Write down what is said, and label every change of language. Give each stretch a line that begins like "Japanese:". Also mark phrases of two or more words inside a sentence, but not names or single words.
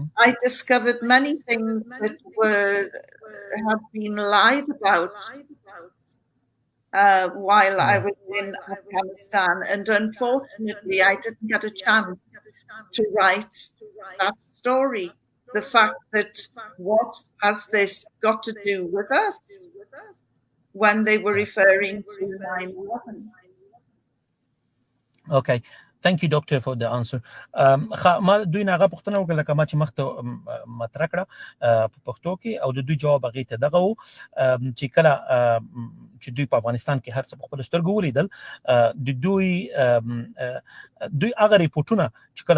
English: I discovered many things that had been lied about while I was in Afghanistan, and unfortunately I didn't get a chance to write that story. The fact that what has this got to do with us when they were referring to 9/11. Okay. Thank you, Doctor, for the answer.
Pashto: ما دوی نه هغه پوښتنه وکړه لکه ما چې مخته مطرح کړه په پښتو کې، او د دوی جواب هغې ته دغه و چې کله چې دوی په افغانستان کې هر څه په خپل سترګو ولیدل د دوی هغه ریپورټونه چې کله